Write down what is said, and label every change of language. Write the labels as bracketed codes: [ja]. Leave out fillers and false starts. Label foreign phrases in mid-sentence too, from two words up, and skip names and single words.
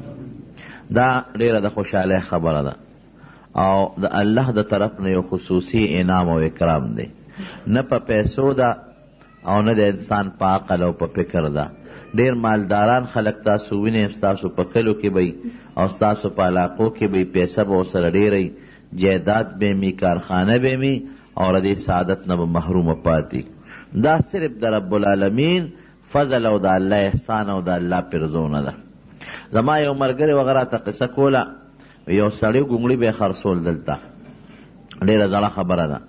[ps] دا ډېره د خوشحالۍ خبره ده او د الله د طرف نه یو خصوصي انعام او اکرام دی. نه په پیسو ده او نه د انسان په عقل او په فکر ده. ډېر مالداران خلک تاسو وینئ، ستاسو په کلو کې به او ستاسو په علاقو کې به پیسه به ورسره ډېره جایداد به می، کارخانه به می، او د دې سعادت نه به محرومه پاتې. دا صرف د رب العالمین فضل او د الله احسان او د الله پرزونه ده. زما یو ملګری وغیره ته قصه کوله، یو سړی ګونګړي به خرڅول دلته، ډېره زړه خبره ده.